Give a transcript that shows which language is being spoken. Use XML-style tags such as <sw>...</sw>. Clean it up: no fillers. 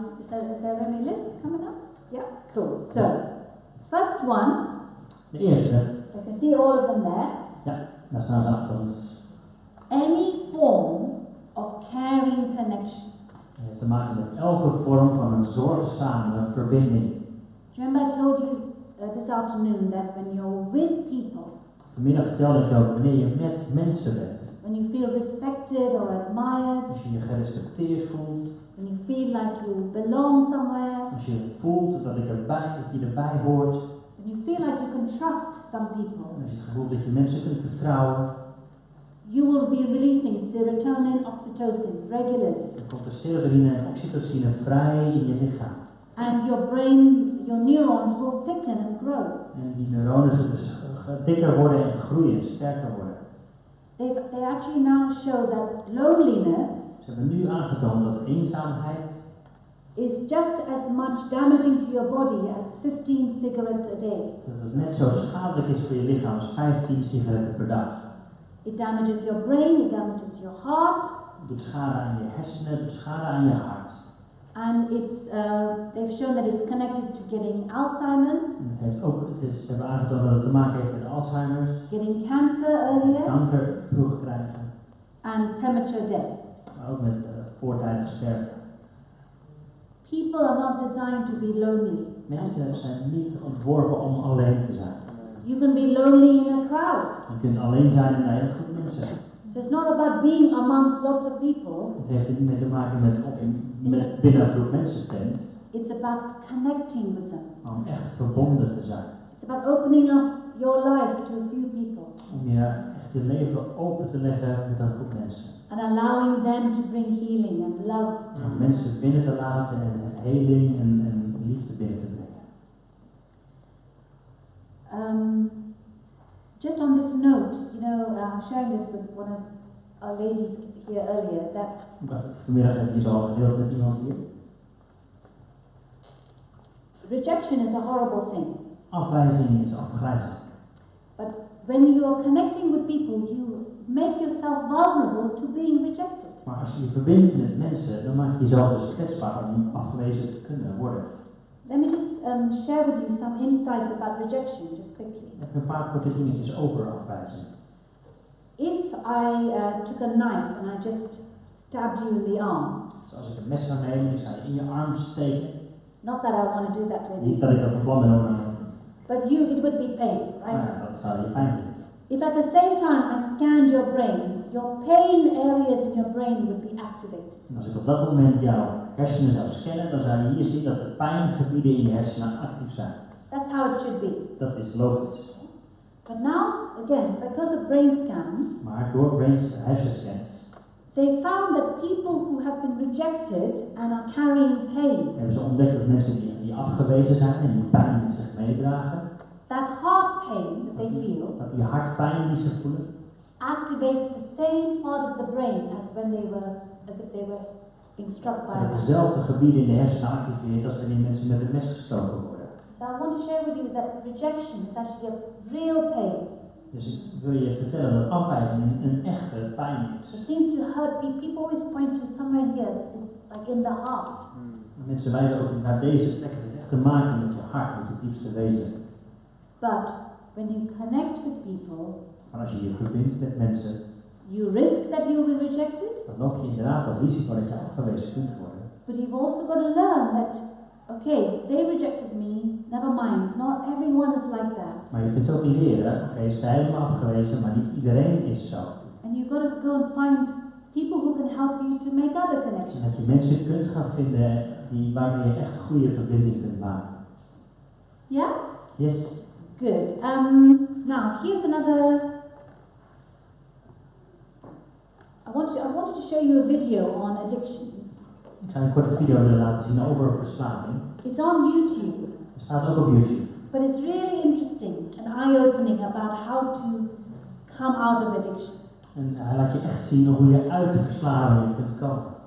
<en>Is there any list coming up? Yeah, cool. So, first one.</en> <nl>De eerste.</nl> <en>I can see all of them there.</en> <nl>Ja, daar staan ze achter ons.</nl> <en>Any form of caring connection.</en> <nl>Het heeft te maken met elke vorm van een zorgzame verbinding.</nl> <en>Remember I told you this afternoon that when you're with people.</en> <nl>Vanmiddag vertelde ik ook wanneer je met mensen bent.</nl> <en>When you feel respected or admired.</en> <nl>Als je je gerespecteerd voelt.</nl> <en>When you feel like you belong somewhere.</en> <nl>Als je voelt dat je erbij hoort.</nl> <en>When you feel like you can trust some people.</en> <nl>En als je het gevoel dat je mensen kunt vertrouwen.</nl> <en>You will be releasing serotonin, oxytocin regularly.</en> <nl>Dan komt er serotonine en oxytocine vrij in je lichaam.</nl> <en>And your brain, your neurons will thicken and grow.</en> <nl>En die neuronen zullen dus dikker worden en groeien, sterker worden.</nl> <en>They actually now show that loneliness.</en> <nl>Ze hebben nu aangetoond dat eenzaamheid</nl> <en>is just as much damaging to your body as 15 cigarettes a day.</en> <nl>Dat het net zo schadelijk is voor je lichaam als 15 sigaretten per dag.</nl> <en>It damages your brain, it damages your heart.</en> <nl>Het doet schade aan je hersenen, het doet schade aan je hart.</nl> <en>And they've shown that it's connected to getting Alzheimer's.</en> <nl>Ze hebben aangetoond dat het te maken heeft met Alzheimer's.</nl> <en>Getting cancer earlier.</en> <nl>Kanker vroeg krijgen.</nl> <en>And premature death.</en> <nl>Maar ook met voortijdige sterfte.</nl> <en>People are not designed to be lonely.</en> <nl>Mensen zijn niet ontworpen om alleen te zijn.</nl> <en>You can be lonely in a crowd.</en> <nl>Je kunt alleen zijn in een hele groep mensen.</nl> <en>So it's not about being amongst lots of people.</en> <nl>Het heeft niet mee te maken met of je binnen een groep mensen bent.</nl> <en>It's about connecting with them.</en> <nl>Maar om echt verbonden te zijn.</nl> <en>It's about opening up your life to a few people.</en> <nl>Om je echt je leven open te leggen met een groep mensen.</nl> <en>And allowing them to bring healing and love.</en> <nl>Om mensen binnen te laten en heling en liefde binnen te brengen.</nl> <en>Just on this note, I'm sharing this with one of our ladies here earlier, that</en> <nl>vanmiddag heb je zo al gedeeld met iemand hier.</nl> <en>Rejection is a horrible thing.</en> <nl>Afwijzing is afgrijzelijk.</nl> <en>But when you are connecting with people, you make yourself vulnerable to being rejected.</en> <nl>Maar als je je verbindt met mensen, dan maak je jezelf dus kwetsbaar om afgewezen te kunnen worden.</nl> <en>Let me just share with you some insights about rejection, just quickly.</en> <nl>Ik heb een paar korte dingetjes over afwijzing.</nl> <en>If I took a knife and I just stabbed you in the arm.</en> <nl>Dus als ik een mes zou nemen en ik zou je in je arm steken.</nl> <en>Not that I want to do that to</en> <nl>Niet</nl> <en>you.</en> <nl>dat ik dat van plan ben om.</nl> <en>But it would be painful, right?</en> <nl>Maar dat zou je pijn doen.</nl> <en>If at the same time I scanned your brain, your pain areas in your brain would be activated.</en> <nl>En als ik op dat moment jouw hersenen zou scannen, dan zou je hier zien dat de pijngebieden in je hersenen actief zijn.</nl> <en>That's how it should be.</en> <nl>Dat is logisch.</nl> <en>But now, again, because of brain scans,</en> <nl>Maar door hersenscans</nl> <en>they found that people who have been rejected and are carrying pain,</en> <nl>hebben ze ontdekt dat mensen die afgewezen zijn en die pijn met zich meedragen,</nl> <en>that heart pain that they feel,</en> <nl>dat die hartpijn die ze voelen,</nl> <en>activates the same part of the brain as if they were being struck by a</en> <nl>dat</nl> <en>knife.</en> <nl>dezelfde gebieden in de hersenen activeert als wanneer mensen met een mes gestoken worden.</nl> <en>So I want to share with you that rejection is actually a real pain.</en> <nl>Dus ik wil je vertellen dat afwijzing een echte pijn is.</nl> <en>It seems to hurt people. People always point to somewhere here. It's like in the heart.</en> <nl>Mensen wijzen ook naar deze plek. Het heeft echt te maken met je hart, met je diepste wezen.</nl> <en>But when you connect with people,</en> <nl>Maar als je je verbindt met mensen,</nl> <en>You risk that you will be rejected,</en> <nl>dan loop je inderdaad het risico dat je afgewezen kunt worden.</nl> <en>but you've also got to learn that, okay, they rejected me, never mind, not everyone is like that.</en> <nl>Maar je kunt ook leren, oké, zij hebben me afgewezen, maar niet iedereen is zo.</nl> <en>And you've got to go and find people who can help you to make other</en> <nl>En</nl> <en>connections.</en> <nl>dat je mensen kunt gaan vinden waarmee je echt goede verbinding kunt maken.</nl> <en>Yeah? Yes? Good. Now, here's another. I wanted to show you a video on addictions.</en> <nl>Ik zou een korte video willen laten zien over verslaving.</nl> <en>It's on YouTube,</en> <nl>Het staat ook op YouTube.</nl> <en>but it's really interesting and eye-opening about how to come out of addiction.</en> <nl>En hij laat je echt zien hoe je uit de verslaving kunt komen.</nl>